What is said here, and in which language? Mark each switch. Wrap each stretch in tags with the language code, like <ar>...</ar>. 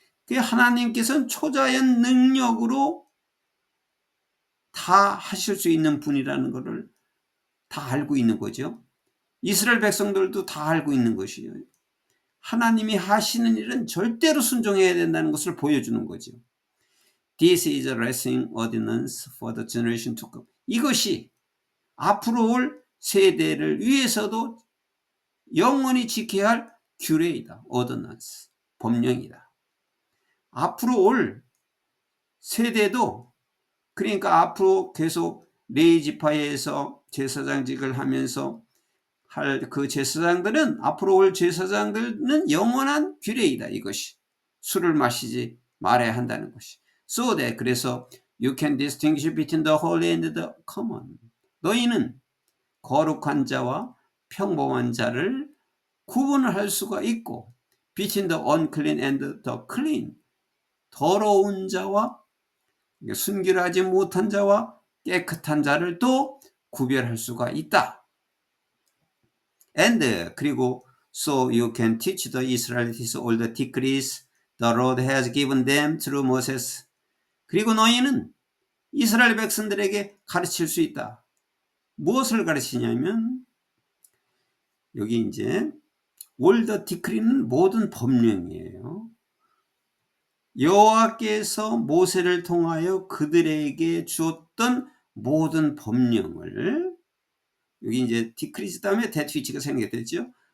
<ko>하나님께서는 초자연 능력으로 다 하실 수 있는 분이라는 것을 다 알고 있는 거죠. 이스라엘 백성들도 다 알고 있는 것이에요. 하나님이 하시는 일은 절대로 순종해야 된다는 것을 보여주는 거죠.</ko> <en>This is a lasting ordinance for the generation to come.</en> <ko>이것이 앞으로 올 세대를 위해서도 영원히 지켜야 할 규례이다. ordinance, 법령이다. 앞으로 올 세대도, 그러니까 앞으로 계속 레위지파에서 제사장직을 하면서 할 그 제사장들은, 앞으로 올 제사장들은 영원한 규례이다. 이것이 술을 마시지 말아야 한다는 것이.</ko> <en>So that,</en> <ko>그래서</ko> <en>you can distinguish between the holy and the common.</en> <ko>너희는 거룩한 자와 평범한 자를 구분을 할 수가 있고,</ko> <en>between the unclean and the clean,</en> <ko>더러운 자와 순결하지 못한 자와 깨끗한 자를 또 구별할 수가 있다.</ko> <en>And,</en> <ko>그리고</ko> <en>so you can teach the Israelites all the decrees the Lord has given them through Moses.</en> <ko>그리고 너희는 이스라엘 백성들에게 가르칠 수 있다. 무엇을 가르치냐면, 여기 이제</ko> <en>all the decree</en> <ko>는 모든 법령이에요. 여호와께서 모세를 통하여 그들에게 주었던 모든 법령을, 여기 이제 디크리스 다음에 대트위치가 생겼겠죠.</ko>